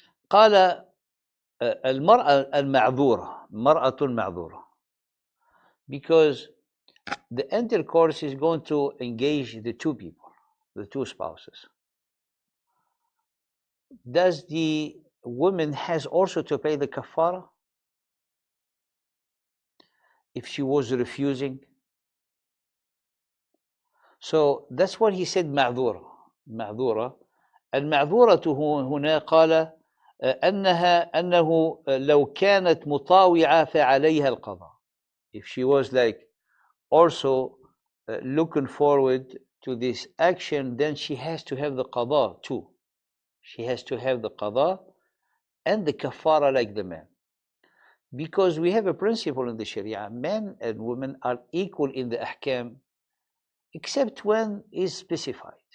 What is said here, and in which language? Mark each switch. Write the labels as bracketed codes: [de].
[ar] قال المرأة المعذورة مرأة معذورة, [en] because the intercourse is going to engage the two people, the two spouses. Does the woman has also to pay the kafara if she was refusing? So that's what he said معذورة. [ar] معذورة. المعذورة هنا قال أنه لو كانت مطاوعة فعليها القضاء. [en] If she was like also looking forward to this action, then she has to have the qada too. She has to have the qada and the kafara like the man. Because we have a principle in the Sharia, men and women are equal in the ahkam, except when is specified.